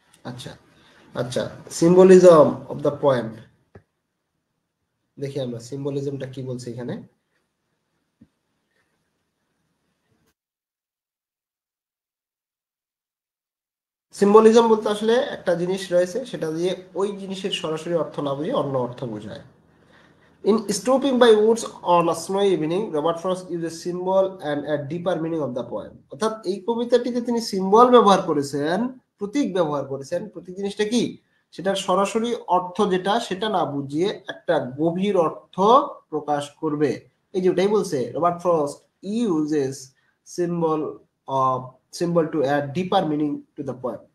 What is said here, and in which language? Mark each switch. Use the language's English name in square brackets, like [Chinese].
[Bangla] আচ্ছা আচ্ছা, symbolism of the point, দেখি আমরা সিম্বলিজমটা কি বলছি এখানে। সিম্বলিজম বলতে আসলে একটা জিনিস রয়েছে, সেটা দিয়ে ওই জিনিসের সরাসরি অর্থ না বুঝিয়ে অন্য অর্থ বোঝায়। [English] In Stooping by Woods on a Snowy Evening, Robert Frost uses symbol and a deeper meaning of the poem. [Bangla] অর্থাৎ এই কবিতাটিতে তিনি সিম্বল ব্যবহার করেছেন, প্রতীক ব্যবহার করেছেন। প্রতীক জিনিসটা কি? সেটার সরাসরি অর্থ যেটা সেটা না বুঝিয়ে একটা গভীর অর্থ প্রকাশ করবে। এই যে ওটাই বলছে, Robert frost [English] Uses symbol of symbol to add deeper meaning to the poem.